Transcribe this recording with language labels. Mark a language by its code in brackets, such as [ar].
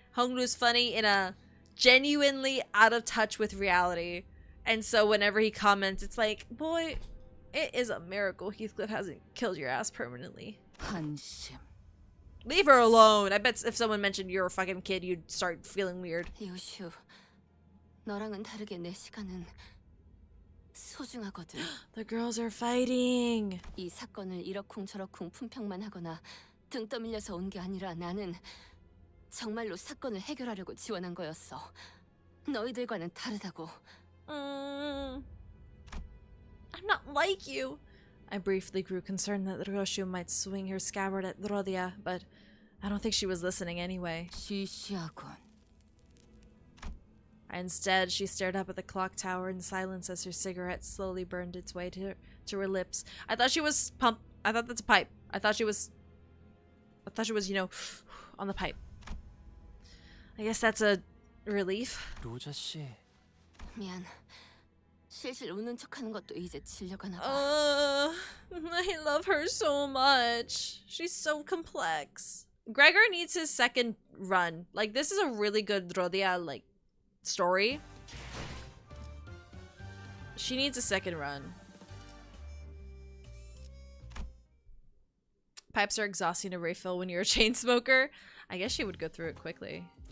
[en] Honglu's funny in a genuinely out of touch with reality. And so whenever he comments, it's like, boy, it is a miracle Heathcliff hasn't killed your ass permanently. [ko] 한심. [en] Leave her alone. I bet if someone mentioned you're a fucking kid, you'd start feeling weird. [ko] 요슈, 너랑은 다르게 내 시간은 소중하거든. [en] The girls are fighting. [ko] 이 사건을 이러쿵저러쿵 품평만 하거나 등 떠밀려서 온 게 아니라 나는 정말로 사건을 해결하려고 지원한 거였어. 너희들과는 다르다고. [en] I'm not like you. I briefly grew concerned that Roshu might swing her scabbard at Rodia, but I don't think she was listening anyway. [ko] 시시하군. [en] Instead, she stared up at the clock tower in silence as her cigarette slowly burned its way to her lips. I thought she was I thought that's a pipe. I thought she was, you know, on the pipe. I guess that's a relief. [ko] 로자 씨. 미안. 실실 우는 척하는 것도 이제 질려가나 봐. [en] I love her so much. She's so complex. Gregor needs his second run. Like, this is a really good Rodia, like, story. She needs a second run. Pipes are exhausting to refill when you're a chain smoker. I guess she would go through it quickly.